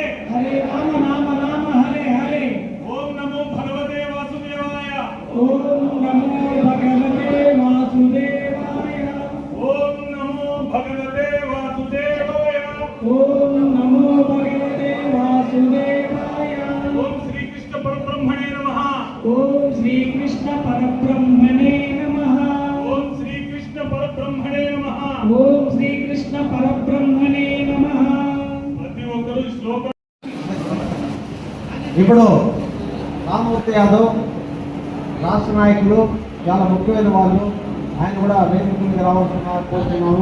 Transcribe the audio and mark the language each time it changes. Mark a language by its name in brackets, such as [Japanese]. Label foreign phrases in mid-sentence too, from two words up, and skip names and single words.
[Sanskrit] హరే రామ రామ రామ హరే హరే. ఓం నమో భగవతే వాసుదేవాయ ఓం నమో భగవతే వాసుదేవాయ. ఓం నమో భగవతే వాసుదేవాయ ఓం నమో భగవతే వాసుదేవాయ. ఓం శ్రీకృష్ణ పరబ్రహ్మణే నమః ఓం శ్రీకృష్ణ పరబ్రహ్మణే నమః. ఓం శ్రీకృష్ణ పరబ్రహ్మణే నమః. ఓం శ్రీకృష్ణ పరబ్రహ్మణే నమః. [Telugu] ప్రతి ఒక్కరూ ఈ శ్లోకం ఇప్పుడు రామమూర్తి యాదవ్ రాష్ట్ర నాయకులు, చాలా ముఖ్యమైన వాళ్ళు, ఆయన కూడా వేదిక మీదకి రావాల్సిన కోరుతున్నాము.